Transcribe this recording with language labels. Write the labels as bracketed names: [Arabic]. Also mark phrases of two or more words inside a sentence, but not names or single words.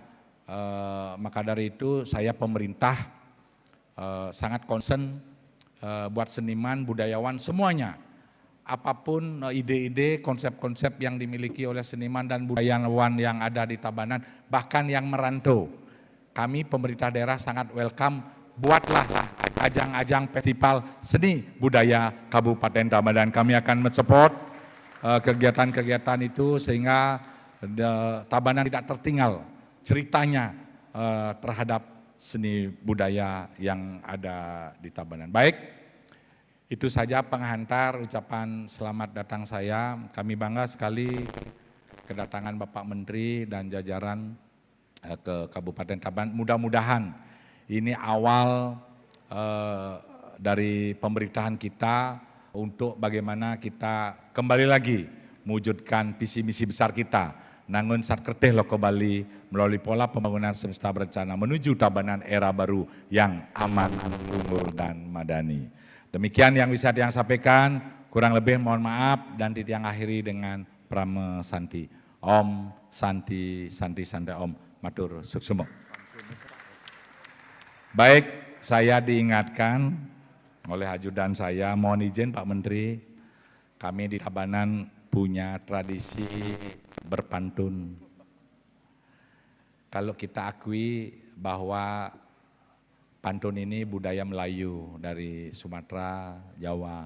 [Indonesian] Maka dari itu saya pemerintah sangat concern buat seniman, budayawan, semuanya. Apapun ide-ide, konsep-konsep yang dimiliki oleh seniman dan budayawan yang ada di Tabanan, bahkan yang merantau. Kami pemerintah daerah sangat welcome, buatlah ajang-ajang festival seni budaya Kabupaten Tabanan. Kami akan mensupport kegiatan-kegiatan itu sehingga Tabanan tidak tertinggal ceritanya terhadap seni budaya yang ada di Tabanan. Baik. Itu saja penghantar ucapan selamat datang saya. Kami bangga sekali kedatangan Bapak Menteri dan jajaran ke Kabupaten Tabanan. Mudah-mudahan ini awal dari pemerintahan kita untuk bagaimana kita kembali lagi mewujudkan visi misi besar kita. Nangun sat kerteh loko Bali melalui pola pembangunan semesta berencana menuju Tabanan era baru yang aman, makmur dan madani. Demikian yang bisa Tiang sampaikan, kurang lebih mohon maaf dan Tiang akhiri dengan [Sanskrit] Prame Santi. Om Santi, Santi Santi Om, [Balinese] Matur Suksemo. [Indonesian] Baik, saya diingatkan oleh ajudan saya, mohon izin Pak Menteri, kami di Tabanan punya tradisi berpantun. Kalau kita akui bahwa pantun ini budaya Melayu dari Sumatera, Jawa.